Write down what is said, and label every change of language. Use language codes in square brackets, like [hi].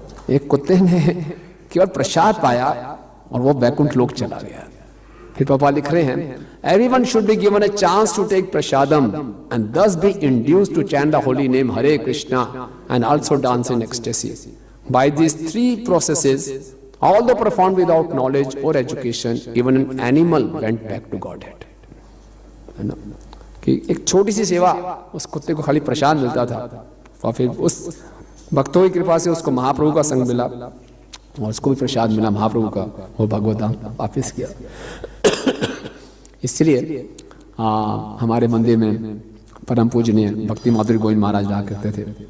[hi] एक कुत्ते ने केवल प्रसाद पाया और वो वैकुंठ लोक चला गया। फिर पापा लिख रहे हैं, [en] Everyone should be given a chance to take prasadam and thus be induced to chant the holy name Hare Krishna and also dance in ecstasy. By these 3 processes, although performed without knowledge or education, even an animal went back to Godhead। [hi] है ना, कि एक छोटी सी सेवा, उस कुत्ते को खाली प्रसाद मिलता था, और फिर उस भक्तों की कृपा से उसको महाप्रभु का संग मिला और उसको भी प्रसाद मिला महाप्रभु का, वो भगवत धाम वापिस किया। इसलिए हमारे मंदिर में परम पूजनीय भक्ति माधुरी गोविंद महाराज रहा करते थे।